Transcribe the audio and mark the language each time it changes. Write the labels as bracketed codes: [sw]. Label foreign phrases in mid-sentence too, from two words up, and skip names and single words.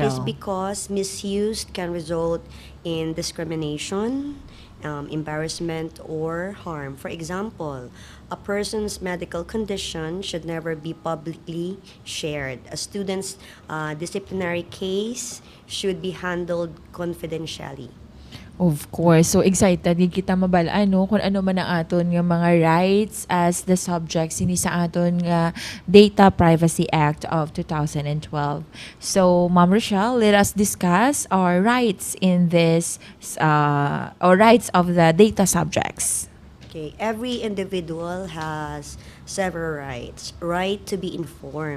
[en] It is because misuse can result in discrimination, embarrassment, or harm. For example, a person's medical condition should never be publicly shared. A student's disciplinary case should be handled confidentially. Of course. So excited [hil] gid kita mabalaan no kung ano man ang aton nga mga rights [en] as the subject [hil] sini sa aton nga Data Privacy Act of 2012. [en] So Ma'am Rochelle, let us discuss our rights in this or rights of the data subjects. Okay, every individual has several rights. Right to be informed.